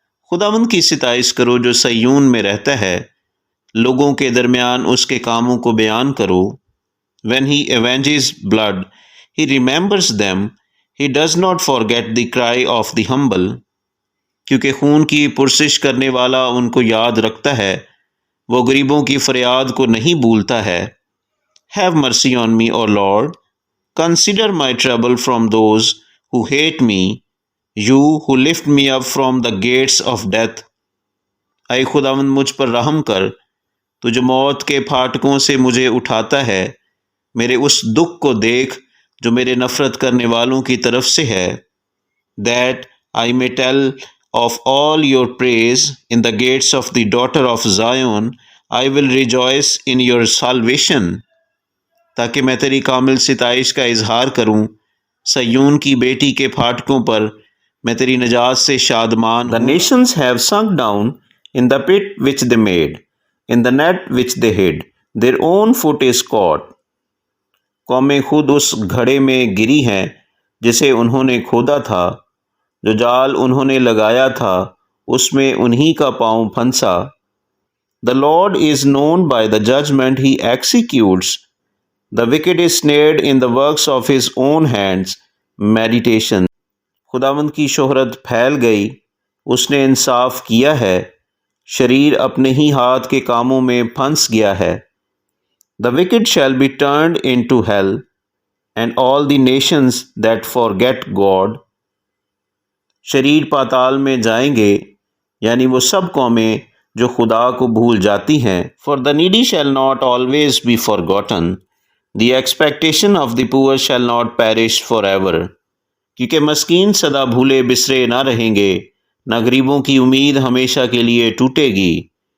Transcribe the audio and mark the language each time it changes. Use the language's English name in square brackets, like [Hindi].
[Hindi] खुदावंद की सिताइश करो जो सयून में रहता है, लोगों के दरमियान उसके कामों को बयान करो। [English] When he avenges blood, he remembers them. He does not forget the cry of the humble. [Hindi] क्योंकि खून की पुरसिश करने वाला उनको याद रखता है, वो गरीबों की फरियाद को नहीं भूलता है। [English] Have mercy on me, O Lord. Consider my trouble from those who hate me, you who lift me up from the gates of death. [Hindi] ऐ खुदावंद मुझ पर रहम कर, तू जो मौत के फाटकों से मुझे उठाता है, मेरे उस दुख को देख जो मेरे नफरत करने वालों की तरफ से है। [English] That I may tell of all your praise in the gates of the daughter of Zion, I will rejoice in your salvation. [Hindi] ताकि मैं तेरी कामिल सिताइश का इजहार करूं, सयून की बेटी के फाटकों पर मैं तेरी नजात से Shadman. [English] The nations have sunk down in the pit which they made, in the net which they hid, their own foot is caught. [Hindi] कौमें खुद उस घड़े में गिरी हैं जिसे उन्होंने खोदा था, जो जाल उन्होंने लगाया था उसमें उन्हीं का पाँव फंसा। [English] The Lord is known by the judgment he executes. The wicked is snared in the works of his own hands. Meditation. [Hindi] खुदावंद की शोहरत फैल गई, उसने इंसाफ किया है, शरीर अपने ही हाथ के कामों में फंस गया है। [English] The wicked shall be turned into hell, and all the nations that forget God. [Hindi] शरीर पाताल में जाएंगे, यानी वो सब कौमें जो खुदा को भूल जाती हैं। [English] for the needy shall not always be forgotten, the expectation of the poor shall not perish for ever, [Hindi] क्योंकि मस्कीन सदा भूले बिसरे ना रहेंगे, न गरीबों की उम्मीद हमेशा के लिए टूटेगी।